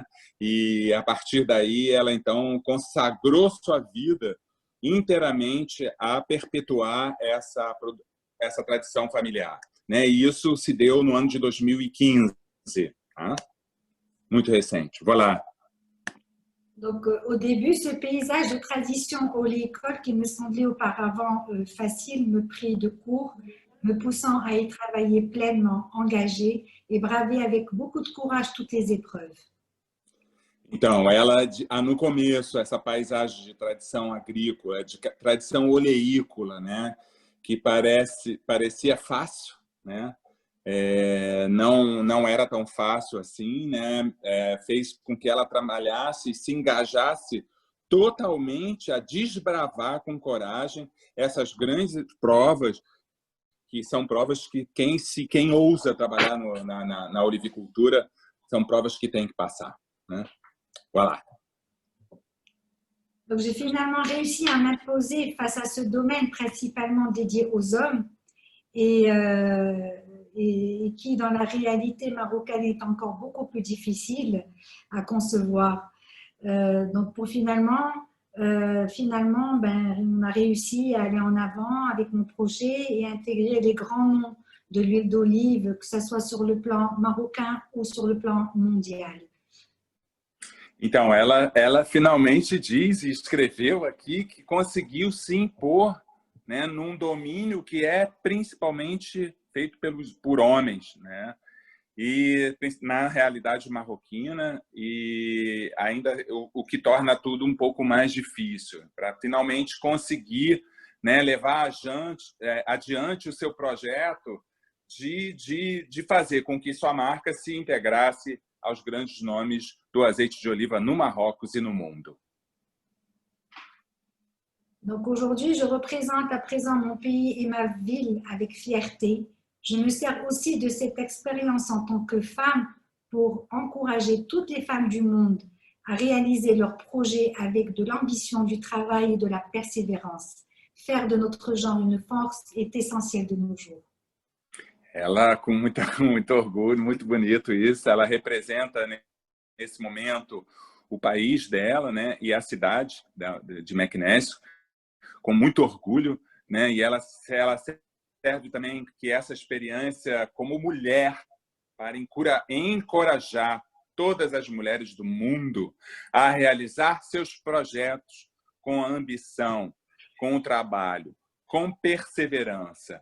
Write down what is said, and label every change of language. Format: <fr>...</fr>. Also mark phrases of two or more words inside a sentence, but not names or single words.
<pt>E a partir daí ela então consagrou sua vida inteiramente a perpetuar essa tradição familiar, né? E isso se deu no ano de 2015, tá? Muito recente.</pt> <fr>Voilà. Donc, au début, ce paysage de tradition Oli-École qui me semblait auparavant facile me prit de court, me poussant à y travailler pleinement, engagée et braver avec beaucoup de courage toutes les épreuves.</fr> <pt>Então, ela, no começo, essa paisagem de tradição agrícola, de tradição oleícola, né, que parecia fácil, né, não era tão fácil assim, né, fez com que ela trabalhasse e se engajasse totalmente a desbravar com coragem essas grandes provas, que são provas que quem ousa trabalhar na olivicultura são provas que tem que passar, né?</pt> <fr>Voilà. Donc, j'ai finalement réussi à m'imposer face à ce domaine principalement dédié aux hommes et qui, dans la réalité marocaine, est encore beaucoup plus difficile à concevoir. Donc, pour finalement, on a réussi à aller en avant avec mon projet et intégrer les grands noms de l'huile d'olive, que ce soit sur le plan marocain ou sur le plan mondial.</fr> <pt>Então, ela finalmente diz e escreveu aqui que conseguiu se impor, né, num domínio que é principalmente feito por homens, né? e na realidade marroquina, e ainda o que torna tudo um pouco mais difícil, para finalmente conseguir, né, levar adiante o seu projeto de fazer com que sua marca se integrasse aos grandes nomes do azeite de oliva no Marrocos e no mundo.</pt> <fr>Donc aujourd'hui, je représente à présent mon pays et ma ville avec fierté. Je me sers aussi de cette expérience en tant que femme pour encourager toutes les femmes du monde à réaliser leurs projets avec de l'ambition, du travail et de la persévérance. Faire de notre genre une force est essentiel de nos jours.</fr> <pt>Ela, com muito orgulho, muito bonito isso, ela representa, né, nesse momento o país dela, né, e a cidade de Meknès, com muito orgulho, né, e ela serve também que essa experiência como mulher para encorajar todas as mulheres do mundo a realizar seus projetos com ambição, com trabalho, com perseverança.</pt>